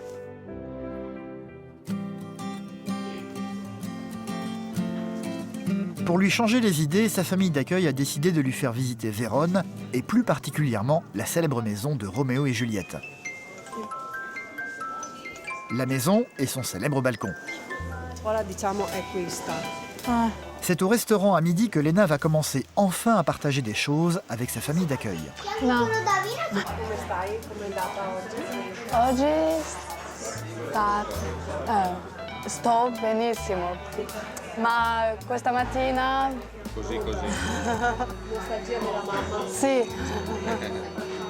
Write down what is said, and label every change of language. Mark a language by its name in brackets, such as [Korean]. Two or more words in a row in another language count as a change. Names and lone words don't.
[French] Pour lui changer les idées, sa famille d'accueil a décidé de lui faire visiter Vérone, et plus particulièrement la célèbre maison de Roméo et Juliette. La maison et son célèbre balcon. C'est au restaurant à midi que Lena va commencer enfin à partager des choses avec sa famille d'accueil. [Italian] No. Oggi sto benissimo, ma questa mattina... Così. Sì.